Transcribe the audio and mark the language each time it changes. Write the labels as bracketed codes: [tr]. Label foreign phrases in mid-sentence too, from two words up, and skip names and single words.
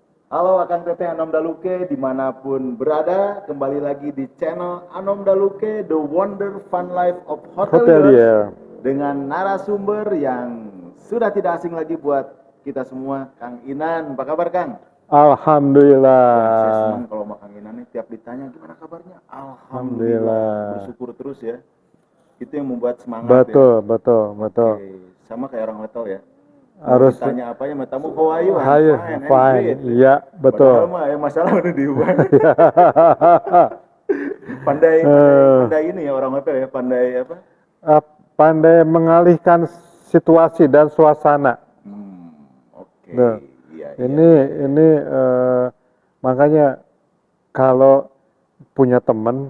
[id] Halo Akang Teteh Anom Daluke dimanapun berada, kembali lagi di channel Anom Daluke, The Wonder Fun Life of Hoteliers, Hotelier. dengan narasumber yang sudah tidak asing lagi buat kita semua, Kang Inan. Apa kabar Kang? Wah, saya senang Alhamdulillah. kalau sama Kang Inan nih tiap ditanya gimana kabarnya. Alhamdulillah, Alhamdulillah. bersyukur terus ya. Itu yang membuat semangat ya. Betul, betul, betul. Oke, sama kayak orang hotel ya. Mau Harus ditanya apa ya, tamu, [en] how are you? I'm [id] hayo, [en] fine and fine. great. [id] Iya, Padahal betul. mah ya masalah udah di rumah. pandai pandai Eh, pandai ini ya orang hotel ya, pandai apa? eh, Pandai mengalihkan situasi dan suasana. Oke. Nah, Iya iya ini iya iya. ini makanya kalau punya teman,